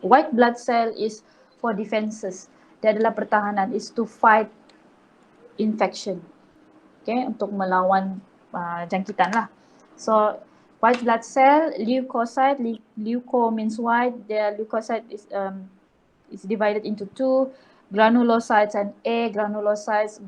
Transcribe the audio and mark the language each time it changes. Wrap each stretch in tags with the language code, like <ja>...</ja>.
<en>White blood cell is for defenses.</en> <ms>Dia adalah pertahanan,</ms> <en>is to fight infection.</en> <ms>Okay, untuk melawan jangkitan lah.</ms> <en>So white blood cell, leukocyte, leuko means white, the leukocyte is divided into two, granulocytes and agranulocytes.</en>